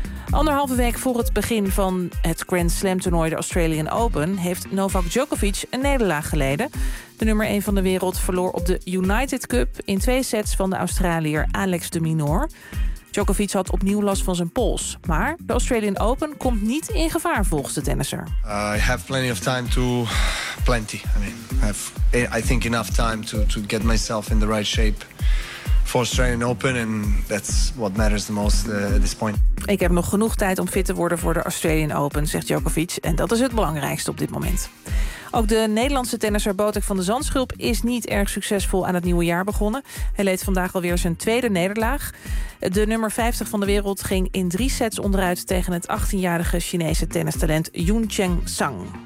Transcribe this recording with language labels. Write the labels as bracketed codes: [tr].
[nl] Anderhalve week voor het begin van het Grand Slam toernooi, de Australian Open, heeft Novak Djokovic een nederlaag geleden. De nummer 1 van de wereld verloor op de United Cup in 2 sets van de Australiër Alex de Minaur. Djokovic had opnieuw last van zijn pols, maar de Australian Open komt niet in gevaar, volgens de tennisser. [en] I have plenty of time to plenty. I mean, I think enough time to get myself in the right shape for Australian Open, and that's what matters the most at this point. [nl] Ik heb nog genoeg tijd om fit te worden voor de Australian Open, zegt Djokovic, en dat is het belangrijkste op dit moment. Ook de Nederlandse tennisser Botek van de Zandschulp is niet erg succesvol aan het nieuwe jaar begonnen. Hij leed vandaag alweer zijn tweede nederlaag. De nummer 50 van de wereld ging in 3 sets onderuit tegen het 18-jarige Chinese tennistalent Yun Cheng Sang.